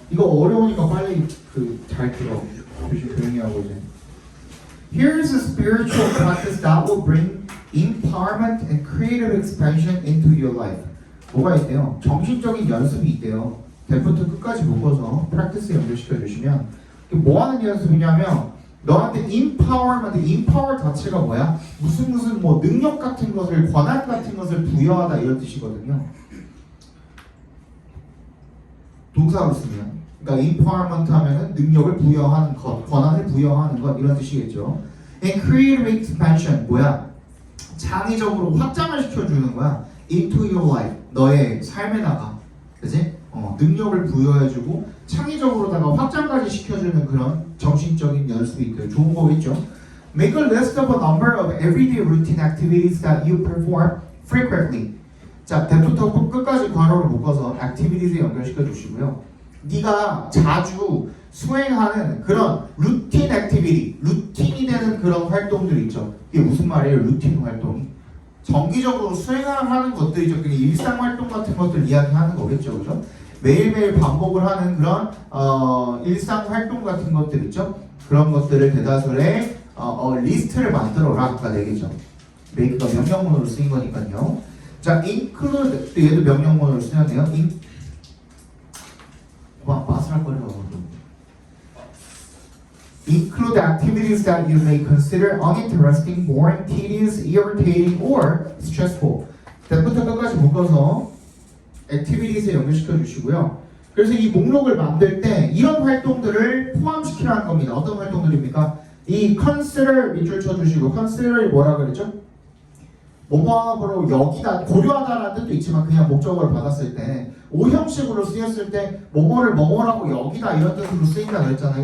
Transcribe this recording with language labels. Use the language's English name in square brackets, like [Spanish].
[Korean] 이거 어려우니까 빨리 잘 들어. 조용히 하고 이제. [English] Here is a spiritual practice that will bring empowerment and creative expansion into your life. [Korean] 뭐가 있대요? 정신적인 연습이 있대요. 대부터 끝까지 묶어서 프랙티스 연결시켜 주시면 뭐 하는 연습이냐면 너한테 empowerment, empower 자체가 뭐야? 무슨 뭐 능력 같은 것을, 권한 같은 것을 부여하다 이런 뜻이거든요. 동사로 쓰면 그러니까 empowerment 하면은 능력을 부여하는 것, 권한을 부여하는 것 이런 뜻이겠죠. [English] And creative expansion [Korean] 뭐야? 창의적으로 확장을 시켜주는 거야. [English] Into your life [Korean] 너의 삶에다가, 그지? 능력을 부여해주고 창의적으로다가 확장까지 시켜주는 그런 정신적인 연습이 있대요. 좋은 거겠죠? [English] Make a list of a number of everyday routine activities that you perform frequently. [Korean] 자, 대부터 끝까지 괄호를 묶어서 activities에 연결시켜 주시고요. 네가 자주 수행하는 그런 루틴 액티비티, 루틴이 되는 그런 활동들 있죠. 이게 무슨 말이에요? 루틴 활동이 정기적으로 수행하는 것들이죠. 그냥 일상 활동 같은 것들 이야기하는 거겠죠, 그죠? 매일매일 반복을 하는 그런 일상 활동 같은 것들 있죠. 그런 것들을 대다수의 리스트를 만들어라. 아까 내겠죠. make가 명령문으로 쓰인 거니까요. 자, include 또 얘도 명령문으로 쓰였네요. 마스락거리라고 [English] Include activities that you may consider uninteresting, boring, tedious, irritating, or stressful. [Korean] 대부터 끝까지 묶어서 activities에 연결시켜 주시고요. 그래서 이 목록을 만들 때 이런 활동들을 포함시키라는 겁니다. 어떤 활동들입니까? 이 consider 밑줄 쳐주시고 consider이 뭐라 그랬죠? 뭐뭐하고 여기다 고려하다라는 뜻도 있지만 그냥 목적어를 받았을 때 오형식으로 쓰였을 때 뭐뭐를 뭐뭐라고 여기다 이런 뜻으로 쓰인다 그랬잖아요.